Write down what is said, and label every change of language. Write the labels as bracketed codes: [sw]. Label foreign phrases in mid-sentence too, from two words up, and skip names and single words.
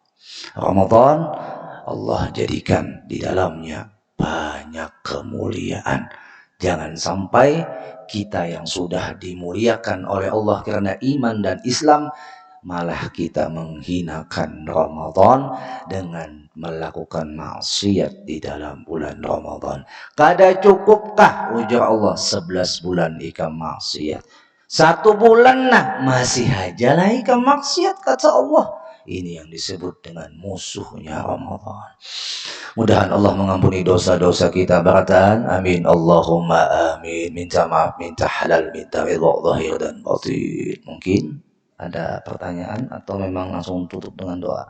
[id] Ramadan Allah jadikan di dalamnya banyak kemuliaan. Jangan sampai kita yang sudah dimuliakan oleh Allah karena iman dan Islam, malah kita menghinakan Ramadan dengan melakukan maksiat di dalam bulan Ramadan. [bjn] Kada cukupkah ujar Allah 11 bulan ikam maksiat? 1 bulan masih aja lah ikam maksiat, kata Allah. [id] Ini yang disebut dengan musuhnya Ramadan. [bjn] Mudahan Allah mengampuni dosa-dosa kita barataan. [ar] آمين. اللهم آمين. [id] Minta maaf, minta halal, minta ridha zahir dan batin. Mungkin ada pertanyaan atau memang langsung tutup dengan doa?